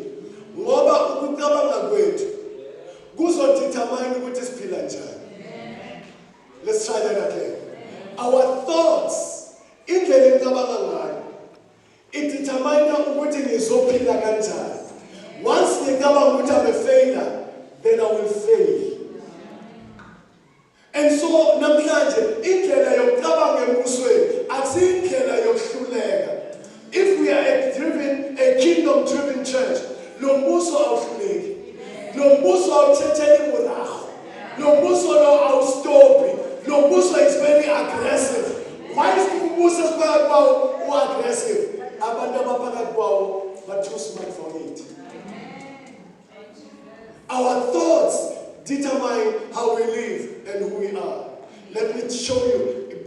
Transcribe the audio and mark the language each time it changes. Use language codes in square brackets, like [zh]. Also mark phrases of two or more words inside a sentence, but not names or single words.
[zu] Ngoba ukucabanga kwethu kuzodetermine ukuthi siphila njani. [en] Let's try that again. Our thoughts, [zu] indlela ecabanga ngayo, [en] it determines [zu] ukuthi ngizophila kanjani. [en] Once [zu] ngicabanga ukuthi [en] I'm a failure, then I will fail. [zu] And so namhlanje indlela yokucabanga embusweni akusindlela yokuhluleka. [en] If we are a kingdom-driven church, [zu] lo mbuso awuhluleki. Lo mbuso awuthetheli muraho. Lo mbuso lo awustopi. Lo mbuso [en] is very aggressive. Why is [zu] umbuso esiphakathi kwawo u-aggressive? Abantu abaphakathi kwawo [en] are too smart for it. Our thoughts determine how we live and who we are. Let me show you